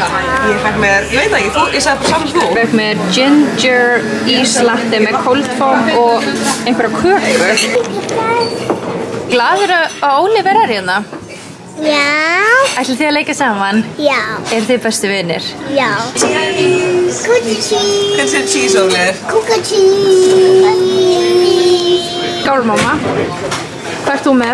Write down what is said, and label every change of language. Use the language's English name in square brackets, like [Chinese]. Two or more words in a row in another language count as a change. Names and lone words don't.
[Icelandic] Ég fekk mér, ég veit ekki, ég sagði bara saman þú. Ég fekk mér ginger íslatte með [English] cold foam [Icelandic] og einhverja kökur. Glaður að Ólífer er hérna? Já. Ætlið þið að leika saman? Já. Eru þið bestu vinir? Já. [English] Cheese. Good cheese. [Icelandic] Hvernig er cheese, Ólífer? [English] Coca cheese. [Icelandic] Skál, mamma. Hvað ert þú með?